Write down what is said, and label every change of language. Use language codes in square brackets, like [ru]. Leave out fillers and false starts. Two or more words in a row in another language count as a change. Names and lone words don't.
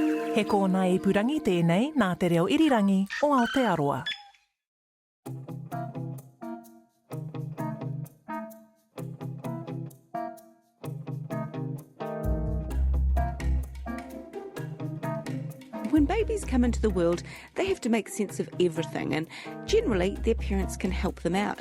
[mi] He kōna ipurangi tēnei nā te reo irirangi o Aotearoa. [en] When babies come into the world, they have to make sense of everything, and generally their parents can help them out.